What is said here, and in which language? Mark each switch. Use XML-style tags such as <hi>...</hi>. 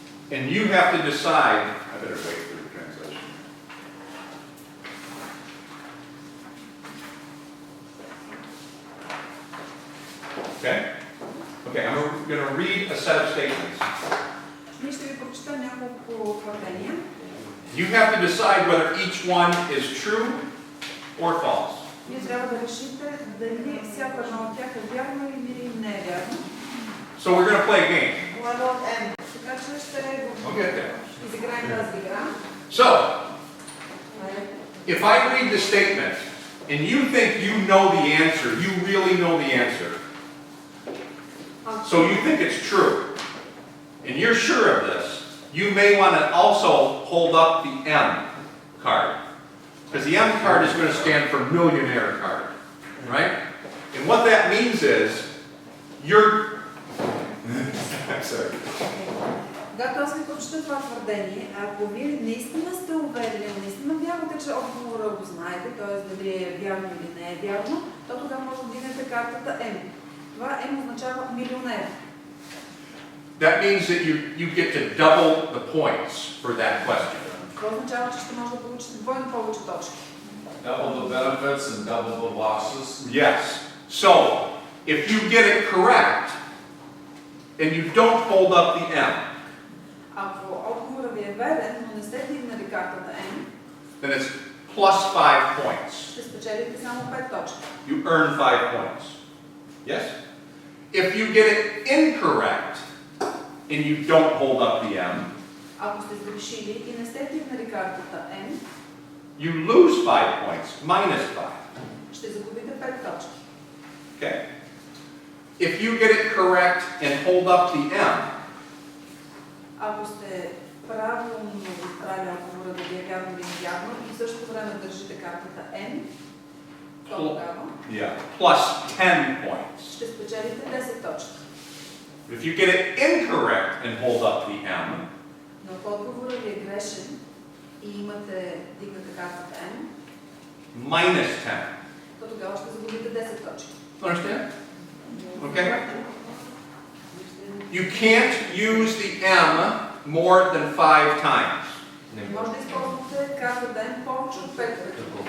<en>And you have to decide, I better wait for the translation. Okay? Okay, I'm going to read a set of statements.</en> <bg>Ние ще ви прочета няколко твърдения.</bg> <en>You have to decide whether each one is true or false.</en> <bg>Вие трябва да решите дали всяка една от тях е вярна или не е вярна.</bg> <en>So we're going to play a game. What about M?</en> <bg>Така че ще</bg> <en>We'll get there.</en> <bg>изиграем тази игра.</bg> <en>So, if I read the statement and you think you know the answer, you really know the answer, so you think it's true, and you're sure of this, you may want to also hold up the M card. Because the M card is going to stand for millionaire card, right? And what that means is, you're... I'm sorry.</en> <bg>Когато аз ви прочета това твърдение, ако вие наистина сте уверени, наистина вярвате, че отговора го знаете, т.е. дали е вярно или не е вярно, то тогава може да вдигнете картата M. Това M означава милионер.</bg> <en>That means that you get to double the points for that question.</en> <bg>Това означава, че ще може да получите двойно повече точки.</bg> <en>double the benefits and double the losses. Yes. So, if you get it correct, and you don't hold up the M,</en> <bg>Ако отговорът ви е верен, но не сте вдигнали картата M,</bg> <en>then it's plus 5 points.</en> <bg>ще спечелите само 5 точки.</bg> <en>You earn 5 points. Yes? If you get it incorrect, and you don't hold up the M,</en> <bg>Ако сте сгрешили и не сте вдигнали картата M,</bg> <en>you lose 5 points, minus 5.</en> <bg>ще загубите 5 точки.</bg> <en>Okay? If you get it correct and hold up the M,</en> <bg>Ако сте правилно избрали отговора да ви е вярно или невярно и в същото време държите картата M, то тогава</bg> <en>plus 10 points.</en> <bg>ще спечелите 10 точки.</bg> <en>If you get it incorrect and hold up the M,</en> <bg>Но ако отговорът ви е грешен и имате дигната картата M,</bg> <en>minus 10.</en> <bg>то тогава ще загубите 10 точки.</bg> <en>Understand? Okay? You can't use the M more than 5 times.</en> <bg>Не може да използвате картата M повече от 5 пъти.</bg>